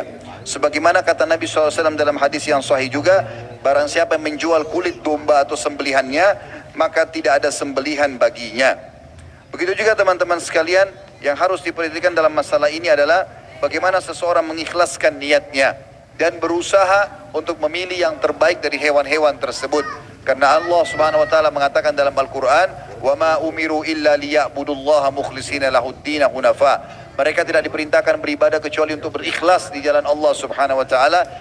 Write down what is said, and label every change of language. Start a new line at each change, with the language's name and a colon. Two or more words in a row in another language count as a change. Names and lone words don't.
Indonesian: Sebagaimana kata Nabi SAW dalam hadis yang sahih juga, barang siapa yang menjual kulit domba atau sembelihannya, maka tidak ada sembelihan baginya. Begitu juga teman-teman sekalian, yang harus diperhatikan dalam masalah ini adalah bagaimana seseorang mengikhlaskan niatnya dan berusaha untuk memilih yang terbaik dari hewan-hewan tersebut. Karena Allah
Arabic: سبحانه وتعالى
Indonesian: mengatakan dalam Al-Qur'an,
Arabic: وما أمروا إلا ليعبدوا الله مخلصين له الدين حنفاء.
Indonesian: Mereka tidak diperintahkan beribadah kecuali untuk berikhlas di jalan Allah
Arabic: سبحانه وتعالى.